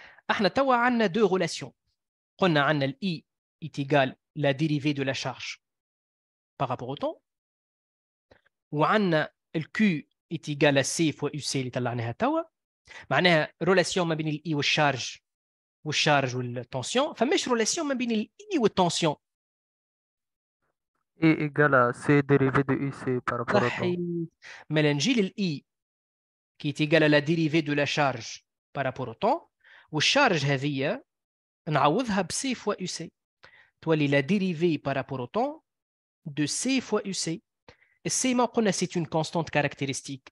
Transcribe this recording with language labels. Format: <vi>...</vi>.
<ar>احنا توا عندنا</ar> <fr>deux relations.</fr> <ar>قلنا عندنا ال</ar> <fr>I est égal la dérivée de la charge par rapport au temps. وعندنا ال Q est égal à C fois UC</fr> <ar>اللي طلعناها توا. معناها رولاسيون ما بين ال I والشارج والتنسيون. فماش رولاسيون ما بين ال I والتنسيون.</ar> <fr>E égale à C dérivé de UC par rapport au temps.</fr> <ar>صحيح. ما نجي لل</ar> <fr>I qui est égal à la dérivée de la charge par rapport au temps.</fr> <ar>والشارج هذه نعوضها ب C fois UC. تولي</ar> <fr>la dérivée par rapport au temps de C fois UC. Et C, c'est une constante caractéristique.</fr>